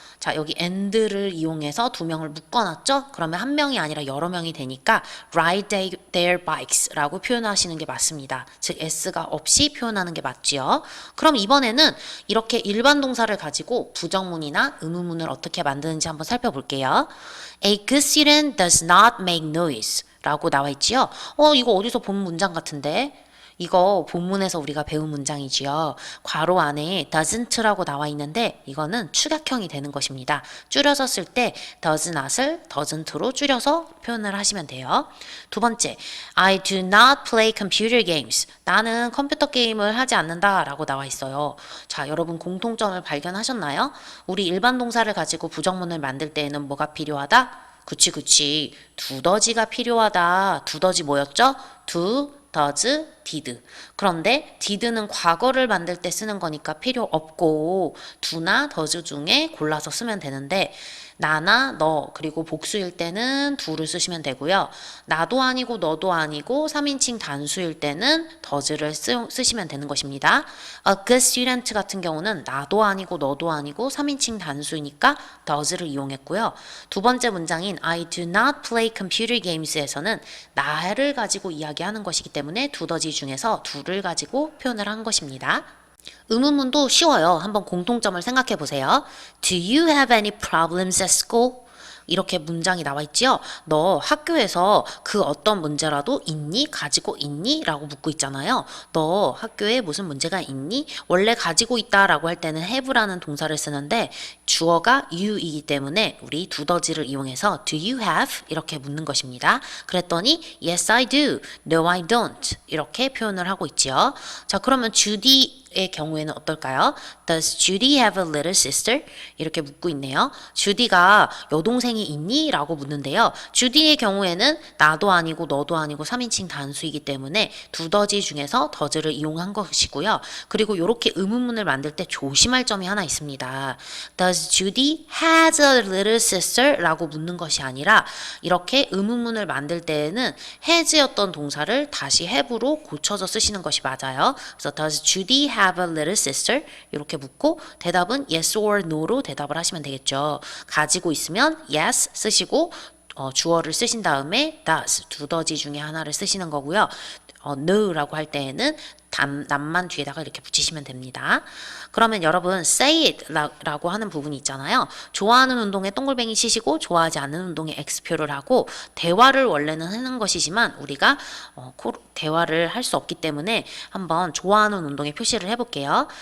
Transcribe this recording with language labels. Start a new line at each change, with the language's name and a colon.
Korean: 자 여기 and를 이용해서 두 명을 묶어놨죠? 그러면 한 명이 아니라 여러 명이 되니까
English: ride their bikes
Korean: 라고 표현하시는 게 맞습니다. 즉 s가 없이 표현하는 게 맞지요. 그럼 이번에는 이렇게 일반 동사를 가지고 부정문이나 의문문을 어떻게 만드는지 한번 살펴볼게요.
English: A good student does not make noise
Korean: 라고 나와 있지요. 이거 어디서 본 문장 같은데? 이거 본문에서 우리가 배운 문장이지요. 괄호 안에 doesn't라고 나와 있는데 이거는 축약형이 되는 것입니다. 줄여서 쓸 때 does not을 doesn't로 줄여서 표현을 하시면 돼요. 두 번째,
English: I do not play computer games.
Korean: 나는 컴퓨터 게임을 하지 않는다 라고 나와 있어요. 자, 여러분 공통점을 발견하셨나요? 우리 일반 동사를 가지고 부정문을 만들 때에는 뭐가 필요하다? 그치. 두더지가 필요하다. 두더지 뭐였죠?
English: does, did.
Korean: 그런데 did는 과거를 만들 때 쓰는 거니까 필요 없고 do나 does 중에 골라서 쓰면 되는데 나나 너 그리고 복수일 때는 do를 쓰시면 되고요. 나도 아니고 너도 아니고 3인칭 단수일 때는 does를 쓰시면 되는 것입니다. A good student 같은 경우는 나도 아니고 너도 아니고 3인칭 단수이니까 does를 이용했고요. 두 번째 문장인
English: I do not play computer games
Korean: 에서는 나를 가지고 이야기하는 것이기 때문에 두더지 중에서 do를 가지고 표현을 한 것입니다. 의문문도 쉬워요. 한번 공통점을 생각해 보세요.
English: Do you have any problems at school?
Korean: 이렇게 문장이 나와 있지요. 너 학교에서 그 어떤 문제라도 있니? 가지고 있니? 라고 묻고 있잖아요. 너 학교에 무슨 문제가 있니? 원래 가지고 있다 라고 할 때는 have라는 동사를 쓰는데 주어가 you이기 때문에 우리 두더지를 이용해서
English: do you have?
Korean: 이렇게 묻는 것입니다. 그랬더니
English: yes I do, no I don't
Korean: 이렇게 표현을 하고 있지요. 자 그러면 Judy 의 경우에는 어떨까요?
English: Does Judy have a little sister?
Korean: 이렇게 묻고 있네요. 주디가 여동생이 있니? 라고 묻는데요. 주디의 경우에는 나도 아니고 너도 아니고 3인칭 단수이기 때문에 두더지 중에서 더즈를 이용한 것이고요. 그리고 이렇게 의문문을 만들 때 조심할 점이 하나 있습니다.
English: Does Judy has a little sister?
Korean: 라고 묻는 것이 아니라 이렇게 의문문을 만들 때에는 has였던 동사를 다시 have로 고쳐서 쓰시는 것이 맞아요. 그래서
English: Does Judy have a little sister?
Korean: 이렇게 묻고 대답은 yes or no로 대답을 하시면 되겠죠. 가지고 있으면 yes 쓰시고 주어를 쓰신 다음에 does 두더지 중에 하나를 쓰시는 거고요. no라고 할 때에는 남만 뒤에다가 이렇게 붙이시면 됩니다. 그러면 여러분
English: say it
Korean: 라고 하는 부분이 있잖아요. 좋아하는 운동에 동글뱅이 치시고 좋아하지 않는 운동에 X표를 하고 대화를 원래는 하는 것이지만 우리가 대화를 할 수 없기 때문에 한번 좋아하는 운동에 표시를 해볼게요.